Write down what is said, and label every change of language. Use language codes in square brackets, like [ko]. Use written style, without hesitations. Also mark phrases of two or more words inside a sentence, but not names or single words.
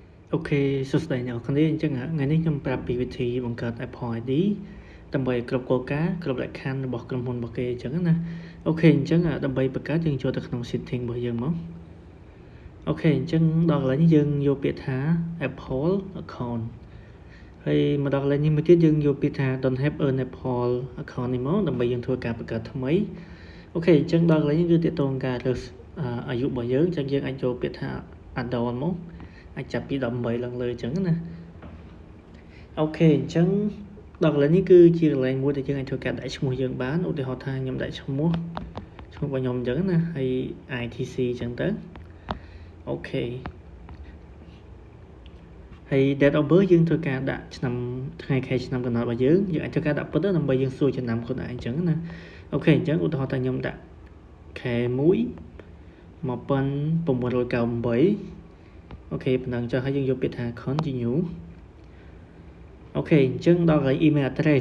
[km] អូខេសួស្តីអ្នកនរគ្នាអញ្ចឹងថ្ងៃនេះខ្ញុំប្រាប់ពីវិធីបង្កើត Apple ID ដើម្បីគ្រប់គោលការណ៍គ្រប់លក្ខខណ្ឌរបស់ក្រុមហ៊ុនរបស់គេអញ្ចឹងណាអូ ខេអញ្ចឹងដើម្បីបង្កើតយើងចូលទៅក្នុង setting របស់យើងមកអូខេអញ្ចឹងដល់កន្លែងនេះយើងយកពាក្យថា Apple account ហើយមកដល់កន្លែ ងនេះមួយទៀតយើងយកពាក្យថា [en] don't have an Apple account [km] នេះមកដើម្បីយើងធ្វើការបង្កើតថ្មីអូខេអញ្ចឹងដល់កន្លែងនេះគឺទាក់ទងការរើសអាយុរបស់យើងអញ្ចឹងយើងអាចយកពាក្យថា adult មកអាចចាប់ពី18ឡើងលើអញ្ចឹងណាអូខេអញ្ចឹងដល់កន្លែងនេះគឺជាកន្លែងមួយដែលយើងអាចធ្វើការដាក់ឈ្មោះយើងបានឧទាហរណ៍ថាខ្ញុំដាក់ឈ្មោះរបស់ខ្ញុំអញ្ចឹងណាហើយ ITC អញ្ចឹងទៅអូខេ ហើយ [en] date of birth [km] យើងធ្វើការដាក់ឆ្នាំថ្ងៃខែឆ្នាំកំណត់របស់យើងអាចធ្វើការដាក់ពិតដើម្បីយើងសួរចំណាំខ្លួនឯងអញ្ចឹងណាអូខេអញ្ចឹងឧទាហរណ៍ថាខ្ញុំដាក់ខែ1 1998អូខេប៉ុណ្ណឹងចុះហើយយើងយកពាក្យថា continue អូខេអញ្ចឹងដល់កន្លែង [en] email address